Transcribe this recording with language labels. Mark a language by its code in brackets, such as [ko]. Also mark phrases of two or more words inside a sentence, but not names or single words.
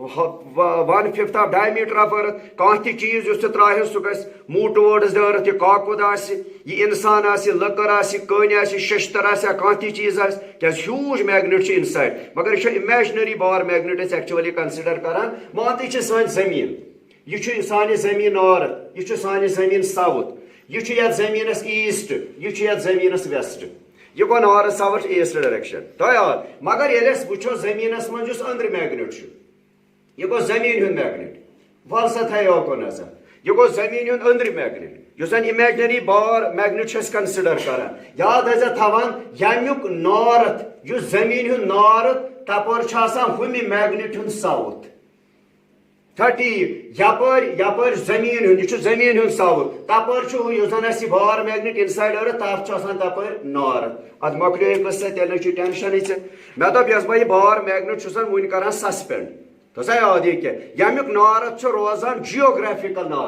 [en] 1/5 of diameter of earth [ks] کانٛہہ تہِ چیٖز یُس ژٕ ترٛاوکھ سُہ گژھِ [en] move towards the earth [ks] یہِ کاکُد آسہِ یہِ اِنسان آسہِ لٔکٕر آسہِ کٔنۍ آسہِ شٔشتٕر آسہِ یا کانٛہہ تہِ چیٖز آسہِ کیٛازِ [en] huge magnet [ks] چھُ اِنسایڈ مگر یہِ چھُ [en] imaginary bar magnet [ks] أسۍ ایکچُؤلی کنسِڈر کران مان تہٕ یہِ چھِ سٲنۍ زٔمیٖن یہِ چھُ سانہِ زٔمیٖن نارتھ یہِ چھُ سانہِ زٔمیٖن ساوُتھ یہِ چھُ یتھ زٔمیٖنس ایٖسٹ یہِ چھُ یتھ زٔمیٖنس ویسٹ یہ گو [en] north south east direction [ks] تو یاد مگر ییٚلہِ أسۍ وٕچھو زٔمیٖنس منٛز یُس أنٛدرٕ میگنیٹ چھُ یہِ گوٚو زٔمیٖن ہُنٛد میگنیٹ ول سا تھاو یوکُن نظر یہِ گوٚو زٔمیٖن ہُنٛد أنٛدرٕ میگنیٹ یُس زن [en] imaginary bar magnet [ks] چھِ أسۍ کنسِڈر کران یاد ٲسۍ زِ تھاوان ییٚمیُک نارتھ یُس زٔمیٖن ہُنٛد نارتھ تپٲرۍ چھُ آسان ہُمہِ میگنیٹ ہُنٛد ساوُتھ چھا ٹھیٖک یپٲرۍ زٔمیٖن ہُنٛد یہِ چھُ زٔمیٖن ہُنٛد ساوُتھ تپٲرۍ چھُ یُس زن اَسہِ یہِ [en] bar magnet inside earth [ks] تتھ چھُ آسان تپٲرۍ نارتھ اتھ مۄکلیو یہِ قصہٕ تیٚلہِ نہٕ چھُ ٹینشنٕے ژےٚ مےٚ دوٚپ یۄس بہٕ یہِ [en] bar magnet [ks] چھُسن وُنہِ کران سسپینڈ تھوسا یاد یہِ کیٛاہ ییٚمیُک نارتھ چھُ روزان جیوگرافِکل